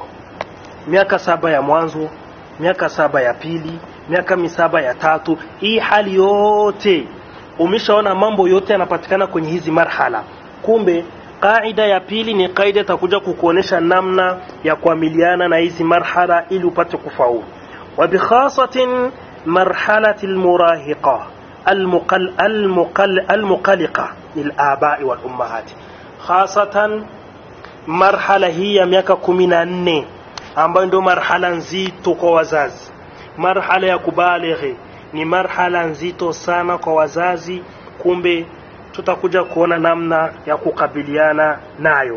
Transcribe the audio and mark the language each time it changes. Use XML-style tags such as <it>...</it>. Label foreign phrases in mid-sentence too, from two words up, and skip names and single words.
<sw>Miaka 7 ya mwanzo, miaka 7 ya pili, miaka 7 ya tatu, hii hali yote umeshaona mambo yote yanapatikana kwenye hizi marhala. Kumbe kaida ya pili ni kaida itakuja kukuonesha namna ya kuamiliana na hizi marhala ili upate kufaulu.</sw> <ar>وبخاصة مرحلة المراهقة المقلقة للآباء والأمهات، خاصة</ar> <sw>marhala hii ya miaka 14 ambayo ndio marhala nzito kwa wazazi. Marhala ya kubalighi ni marhala nzito sana kwa wazazi. Kumbe tutakuja kuona namna ya kukabiliana nayo.</sw>